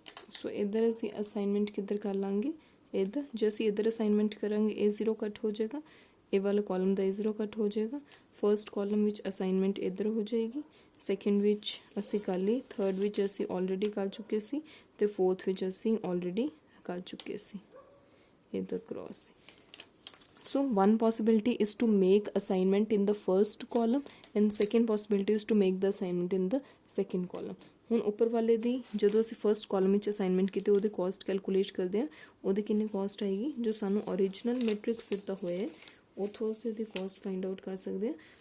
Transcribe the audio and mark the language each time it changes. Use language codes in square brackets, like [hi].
[pa] ਸੋ ਇੱਧਰ ਅਸੀਂ ਅਸਾਈਨਮੈਂਟ ਕਿੱਧਰ ਕਰ ਲਾਂਗੇ, ਇੱਧਰ ਜੇ ਅਸੀਂ ਇੱਧਰ ਅਸਾਈਨਮੈਂਟ ਕਰਾਂਗੇ ਇਹ 0 ਕੱਟ ਹੋ ਜਾਏਗਾ, ਇਹ ਵਾਲਾ ਕਾਲਮ ਦਾ 0 ਕੱਟ ਹੋ ਜਾਏਗਾ। ਫਰਸਟ ਕਾਲਮ ਵਿੱਚ ਅਸਾਈਨਮੈਂਟ ਇੱਧਰ ਹੋ ਜਾਏਗੀ, ਸੈਕਿੰਡ ਵਿੱਚ ਅਸੀਂ ਕਰ ਲਈ, ਥਰਡ ਵਿੱਚ ਅਸੀਂ ਆਲਰੇਡੀ ਕਰ ਚੁੱਕੇ ਸੀ ਤੇ ਫੋਰਥ ਵਿੱਚ ਅਸੀਂ ਆਲਰੇਡੀ ਕਰ ਚੁੱਕੇ ਸੀ ਇੱਧਰ cross ਦੀ। [en] So one possibility is to make assignment in the first column and second possibility is to make the assignment in the second column. [pa] ਹੁਣ ਉੱਪਰ ਵਾਲੇ ਦੀ ਜਦੋਂ ਅਸੀਂ ਫਰਸਟ ਕਾਲਮ ਵਿੱਚ ਅਸਾਈਨਮੈਂਟ ਕੀਤੀ ਉਹਦੀ ਕੋਸਟ ਕੈਲਕੂਲੇਟ ਕਰਦੇ ਹਾਂ, ਉਹਦੀ ਕਿੰਨੀ ਕੋਸਟ ਆਏਗੀ, ਜੋ ਸਾਨੂੰ ਓਰੀਜਨਲ ਮੈਟ੍ਰਿਕਸ ਦਿੱਤਾ ਹੋਇਆ ਹੈ ਉੱਥੋਂ ਅਸੀਂ ਇਹਦੀ ਕੋਸਟ ਫਾਈਂਡ ਆਊਟ ਕਰ ਸਕਦੇ ਹਾਂ।